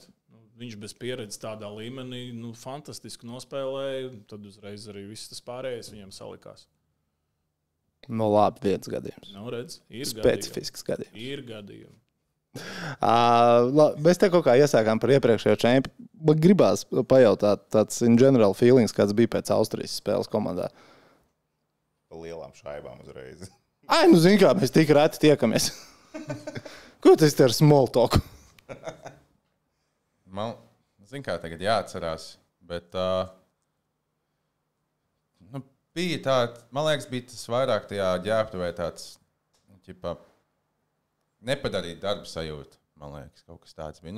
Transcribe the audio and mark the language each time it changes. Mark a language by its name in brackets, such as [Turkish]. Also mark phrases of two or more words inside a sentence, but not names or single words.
[Latvian] Viņš bez pieredzes tādā līmenī fantastiski nospēlēja. Tad uzreiz arī viss tas pārējais viņam salikās. Labi, viens gadījums. Redz, ir specifisks gadījums. Ir gadījumi. Mēs te kaut kā iesākām par iepriekšējo čempionu. Man gribās pajautāt tāds [English] in general feelings, [Latvian] kāds bija pēc Austrijas spēles komandā. Pa lielām šaibām uzreiz. Zini kā, mēs tik reti tiekamies. Ko tas ir [English] small talk? [Latvian] Man, zini kā, tagad jāatcerās, bet... Bija tā, man liekas, bija tas vairāk tajā ģērbtuvē tāds, nepadarīt darbu sajūtu, man liekas, kaut kas tāds bija.